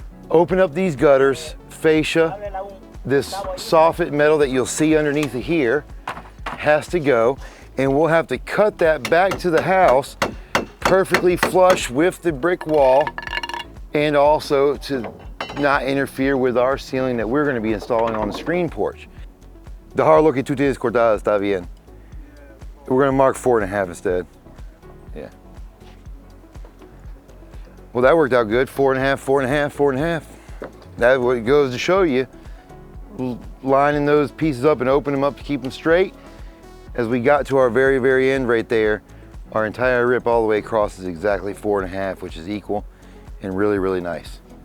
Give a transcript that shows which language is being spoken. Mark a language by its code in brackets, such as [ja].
[en] open up these gutters, fascia, this soffit metal that you'll see underneath of here has to go, and we'll have to cut that back to the house perfectly flush with the brick wall, and also to not interfere with our ceiling that we're going to be installing on the screen porch. [es] Dejar lo que tú tienes cortado está bien. [en] We're going to mark 4.5 instead. Yeah. Well, that worked out good. 4.5, 4.5, 4.5. That's what it goes to show you. Lining those pieces up and open them up to keep them straight. As we got to our very, very end right there, our entire rip all the way across is exactly 4.5, which is equal and really, really nice.